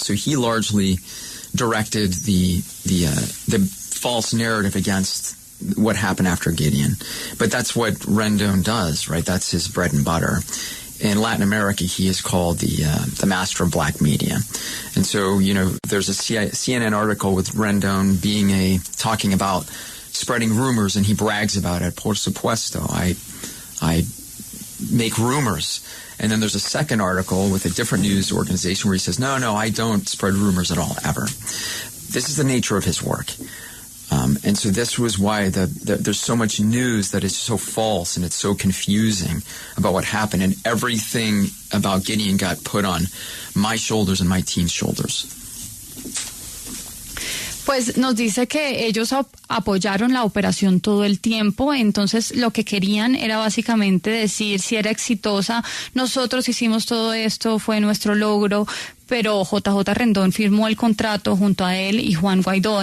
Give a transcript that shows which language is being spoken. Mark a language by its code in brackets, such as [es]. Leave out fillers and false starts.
[en] So he largely directed the false narrative against what happened after Gideon. But that's what Rendon does, right? That's his bread and butter. In Latin America, he is called the master of black media. And so, there's a CNN article with Rendon talking about spreading rumors, and he brags about it. [es] Por supuesto, [en] I make rumors. And then there's a second article with a different news organization where he says, no, I don't spread rumors at all, ever. This is the nature of his work. And so this was why there's so much news that is so false and it's so confusing about what happened. And everything about Gideon got put on my shoulders and my team's shoulders. [es] Pues nos dice que ellos apoyaron la operación todo el tiempo, entonces lo que querían era básicamente decir si era exitosa, nosotros hicimos todo esto, fue nuestro logro, pero JJ Rendón firmó el contrato junto a él y Juan Guaidó.